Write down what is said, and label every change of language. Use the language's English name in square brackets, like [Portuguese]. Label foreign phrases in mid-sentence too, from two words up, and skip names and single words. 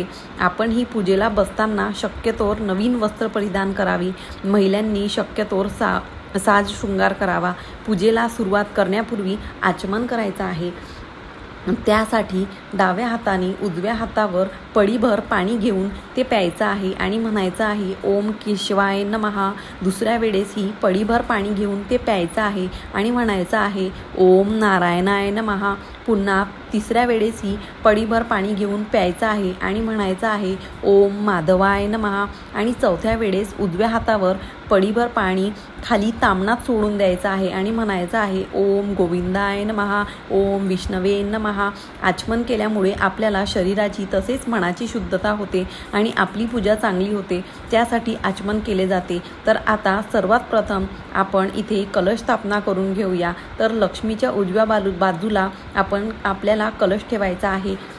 [Marathi] आपण ही पूजेला बसताना शक्यतोवर नवीन वस्त्र परिधान करावी। महिलांनी शक्यतोवर साज शृंगार करावा। पूजेला सुरुवात करण्यापूर्वी आचमन करायचं आहे। त्यासाठी डाव्या हाताने उजव्या हातावर पळीभर पाणी घेऊन ते प्यायचं आहे आणि म्हणायचं आहे [Sanskrit] ओम केशवाय नमः। [Marathi] दुसऱ्या वेळेस ही पळीभर पाणी घेऊन ते प्यायचं आहे आणि म्हणायचं आहे [Sanskrit] ओम नारायणाय नमः। [Marathi] पुन्हा तिसऱ्या वेळेस ही पळीभर पाणी घेऊन प्यायचं आहे आणि म्हणायचं आहे [Sanskrit] ओम माधवाय नमः। [Marathi] आणि चौथ्या वेळेस उजव्या हातावर पळीभर पाणी खाली तामणात सोडून द्यायचं आहे आणि म्हणायचं आहे [Sanskrit] ओम गोविंदाय नमः ओम विष्णवे नमः। [Marathi] आचमन केल्यामुळे आपल्याला शरीराची तसेच मनाची शुद्धता होते आणि आपली पूजा चांगली होते, त्यासाठी आचमन केले जाते। तर आता सर्वात प्रथम आपण इथे कलश स्थापना करून घेऊया। तर लक्ष्मीच्या उजव्या बाजूला आपल्याला कलश ठेवायचा आहे।